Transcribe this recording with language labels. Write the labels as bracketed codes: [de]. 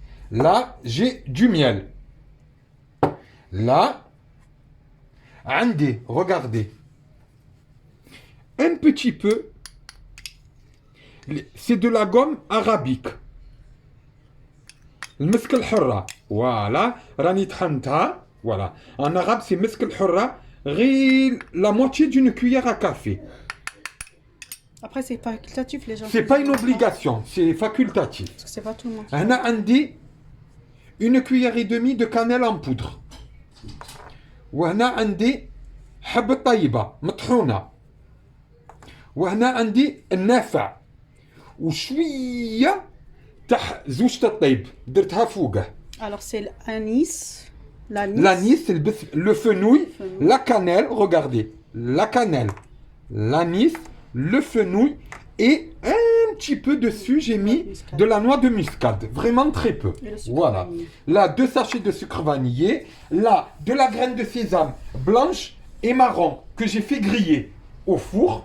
[fr] Là, j'ai du miel. Là, عندي regardez un petit peu, c'est de la gomme arabique المسك الحرة. [ar] voilà راني طحنتها. [fr] voilà en arabe c'est مسك الحرة، غير la moitié d'une cuillère à café. Après c'est facultatif les gens. C'est pas une obligation, c'est facultatif. Parce que c'est pas tout le monde. [ar] هنا عندي [fr] une cuillère et demie de cannelle en poudre. [ar] وهنا عندي حبة طيبة مطحونة. وهنا عندي النافع وشوية تاع زوجة الطيب درتها فوقه. [fr] Alors c'est l'anis, l'anis, le fenouil, la cannelle, regardez, la cannelle, l'anis, le fenouil et un petit peu dessus j'ai mis de la noix de muscade, vraiment très peu. Voilà. Là, 2 sachets de sucre vanillé. Là, de la graine de sésame blanche et marron que j'ai fait griller au four.